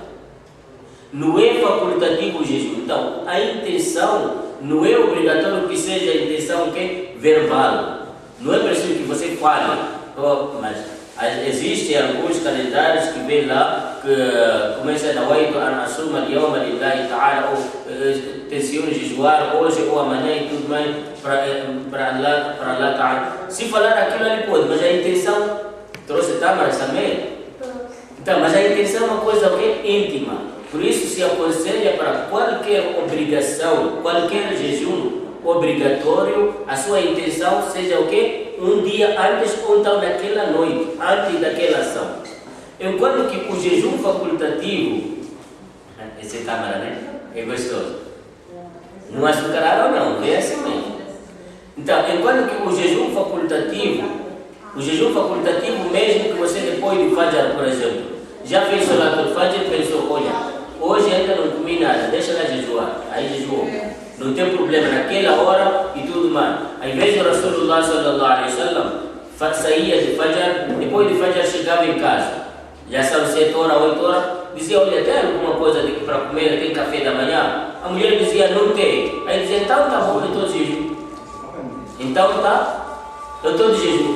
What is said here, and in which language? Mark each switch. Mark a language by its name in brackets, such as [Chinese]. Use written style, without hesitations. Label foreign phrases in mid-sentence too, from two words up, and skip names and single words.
[Portuguese] Não é facultativo o jejum. Então, a intenção não é obrigatório que seja a intenção que verbal. Não é preciso que você fale. Mas existem alguns calendários que vem lá que começa a [Arabic] Nawaitu an asuma al-yawma lillahi ta'ala, [Portuguese] ou tenciono jejuar hoje ou amanhã e tudo mais para [Arabic] Allah ta'ala. [Portuguese] Se falar aquilo ali pode, mas a intenção trouxe Tamara também. Então, mas a intenção é uma coisa íntima. Por isso se aconselha para qualquer obrigação, qualquer jejum obrigatório, a sua intenção seja o quê? Um dia antes ou então naquela noite, antes daquela ação. Enquanto que o jejum facultativo, esse câmara, né? É gostoso. Não açucarado não, é assim mesmo. Então, enquanto que o jejum facultativo mesmo que você depois de Fajr, por exemplo, já fez [Arabic] Salat al-Fajr [Portuguese] e pensou, olha, hoje ainda não comi nada, deixa lá jejuar, aí jejuou. Não tem problema naquela hora e tudo mais. Ao invés de [Arabic] Rasulullah sallallahu alaihi wasallam [Portuguese] saía de Fajr, depois de Fajr chegava em casa, já são 7 horas, 8 horas, dizia, olha, tem alguma coisa para comer, tem café da manhã? A mulher dizia, não tem. Aí dizia, então tá bom, eu estou de jejum. Então tá, eu estou de jejum.